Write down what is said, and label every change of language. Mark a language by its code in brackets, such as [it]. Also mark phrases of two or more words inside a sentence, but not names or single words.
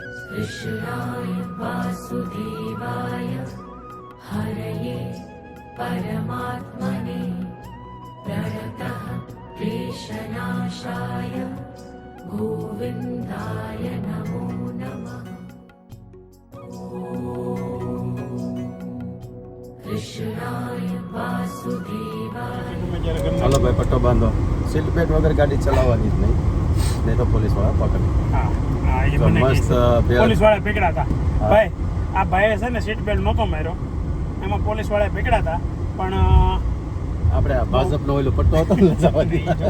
[sa] कृष्णाय वासुदेवाय हरये परमात्मने प्रणतः क्लेशनाशाय गोविन्दाय नमो नमः। कृष्णाय वासुदेवाय। [gu] હાલો ભાઈ પટ્ટો બાંધો, સીટ બેલ્ટ વગર ગાડી ચલાવવાની જ નહીં, નહીં તો પોલીસ વાળા પકડે. તો મસ્ત પોલીસ વાળા પકડ્યા હતા ભાઈ. આ ભાઈએ છે ને સીટ બેલ્ટ નહોતો માર્યો, એમાં પોલીસ વાળા પકડ્યા હતા. પણ આપણે ભાજપનો ઓલો પટ્ટો હતો ને જવા દીધા.